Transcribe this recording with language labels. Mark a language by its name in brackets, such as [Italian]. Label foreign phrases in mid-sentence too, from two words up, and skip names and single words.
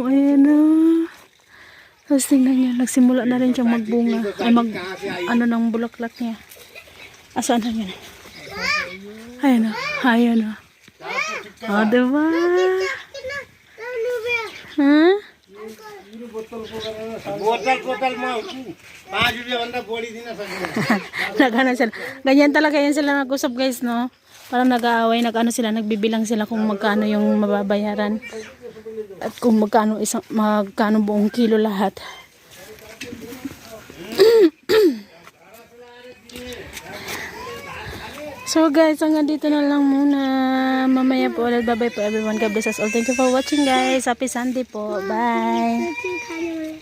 [Filipino] Ayan na. Tapos tingnan nyo, nagsimula na rin siyang magbunga. Ng bulaklak niya. Asaan na yan? Ayan na. Ayan na. O, diba? Ha? [Nepali] बोतलमा 5 रुपियाँ भन्दा बढी दिन सक्दैन [Filipino] Nagano sila. Ganyan talaga yan sila nag-usap guys, no? Parang nag-aaway, sila, nagbibilang sila kung magkano yung mababayaran. At kung magkano buong kilo lahat. [English] So guys, [Filipino] hanggang dito na lang muna. Mamaya po ulit. [English] Bye bye po everyone. God bless us all. Thank you for watching guys. Happy Sunday po. Bye.